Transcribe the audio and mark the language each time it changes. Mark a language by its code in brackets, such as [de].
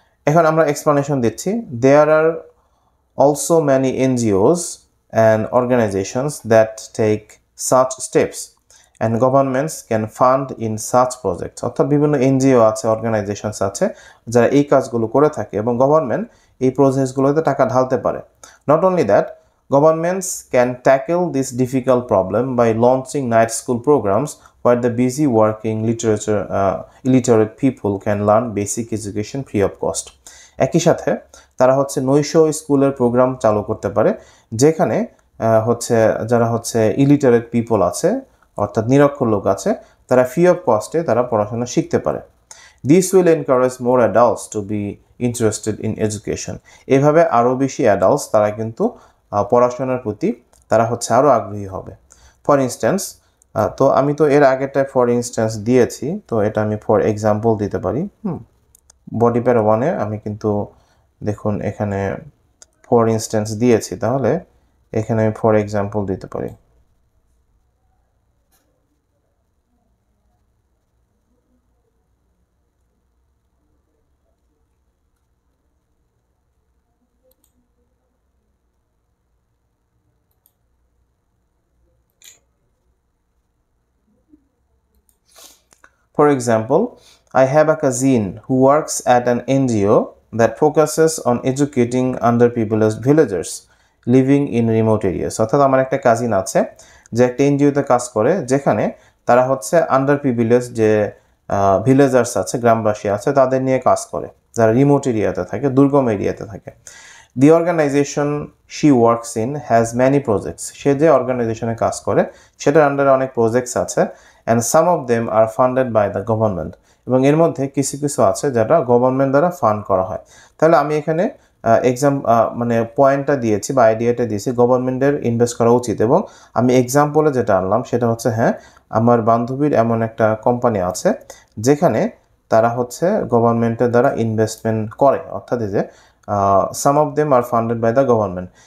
[bn] এখন আমরা এক্সপ্লানেশন দিচ্ছি। [en] There are also many NGOs and organisations that take such steps and governments can fund in such projects. [bn] অর্থাৎ বিভিন্ন NGO আছে, organisations আছে যারা এই কাজগুলো করে থাকে এবং গভর্নমেন্ট এই প্রজেক্টসগুলোতে টাকা ঢালতে পারে। [en] Not only that, governments can tackle this difficult problem by launching night school programs where the busy working illiterate people can learn basic education free of cost. [bn] একই সাথে তারা হচ্ছে নৈশ স্কুলের প্রোগ্রাম চালু করতে পারে, যেখানে হচ্ছে যারা হচ্ছে ইলিটারেট পিপল আছে, অর্থাৎ নিরক্ষর লোক আছে, তারা ফ্রি অফ কস্টে তারা পড়াশোনা শিখতে পারে। [en] This will encourage more adults to be interested in education. [bn] এভাবে আরও বেশি অ্যাডাল্টস তারা কিন্তু পড়াশোনার প্রতি তারা হচ্ছে আরও আগ্রহী হবে। ফর ইনস্ট্যান্স, তো আমি তো এর আগেরটায় ফর ইনস্ট্যান্স দিয়েছি, তো এটা আমি ফর এক্সাম্পল দিতে পারি। বডি প্যারা 1-এ আমি কিন্তু দেখুন এখানে ফর ইনস্ট্যান্স দিয়েছি, তাহলে এখানে আমি ফর এক্সাম্পল দিতে পারি। [en] For example, I have a cousin who works at an NGO that focuses on educating underprivileged villagers living in remote areas. [bn] অর্থাৎ আমার একটা কাজিন আছে যে একটা এনজিওতে কাজ করে, যেখানে তারা হচ্ছে আন্ডারপ্রিভিলেজ যে ভিলেজার্স আছে, গ্রামবাসী আছে, তাদের নিয়ে কাজ করে যারা রিমোট এরিয়াতে থাকে, দুর্গম এরিয়াতে থাকে। [en] The organization she works in has many projects. [bn] সে যে অর্গানাইজেশনে কাজ করে সেটার আন্ডারে অনেক প্রজেক্টস আছে, [en] and some of them are funded by the government. [bn] এবং এর মধ্যে কিছু কিছু আছে যেটা গভর্নমেন্ট দ্বারা ফান্ড করা হয়। তাহলে আমি এখানে মানে পয়েন্টটা দিয়েছি বা আইডিয়াটা দিয়েছি গভর্নমেন্টের ইনভেস্ট করা উচিত, এবং আমি এক্সাম্পলে যেটা আনলাম সেটা হচ্ছে আমার বান্ধবীর এমন একটা কোম্পানি আছে যেখানে তারা হচ্ছে গভর্নমেন্টের দ্বারা ইনভেস্টমেন্ট করে, অর্থাৎ যে [en] Some of them are funded by the government.